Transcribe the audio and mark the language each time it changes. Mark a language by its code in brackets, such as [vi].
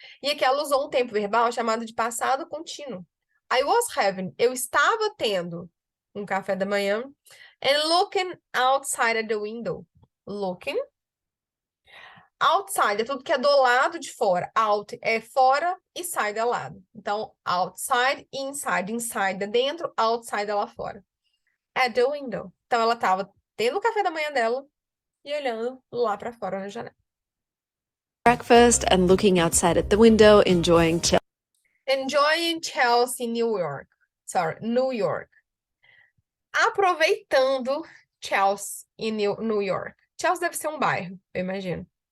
[pt] E aqui ela usou um tempo verbal chamado de passado contínuo. [en] I was having, [pt] eu estava tendo um café da manhã. [en] And looking outside at the window. Looking. [pt] Outside é tudo que é do lado de fora. Out é fora e side é lado. Então, outside, inside. Inside é dentro, outside é lá fora. [en] At the window. [pt] Então, ela estava tendo o café da manhã dela e olhando lá para fora na janela. [en] breakfast and looking outside at the window, enjoying Chelsea, New York. New York. [pt] Aproveitando Chelsea em New York. Chelsea deve ser um bairro, eu imagino.